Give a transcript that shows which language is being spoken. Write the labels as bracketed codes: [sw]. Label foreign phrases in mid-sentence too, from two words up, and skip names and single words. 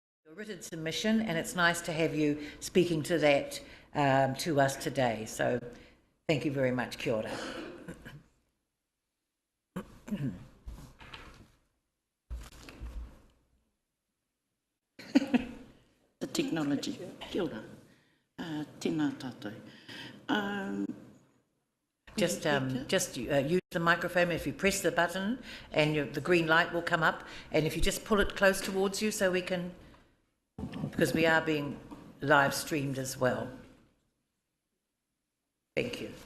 [en] A written submission, and it's nice to have you speaking to that to us today. So thank you very much. [mi] Kia ora. [en] The technology. [mi] Kia ora. Tēnā tātou. [en] Just use the microphone. If you press the button, and the green light will come up, and if you just pull it close towards you, so we can, because we are being live streamed as well. Thank you.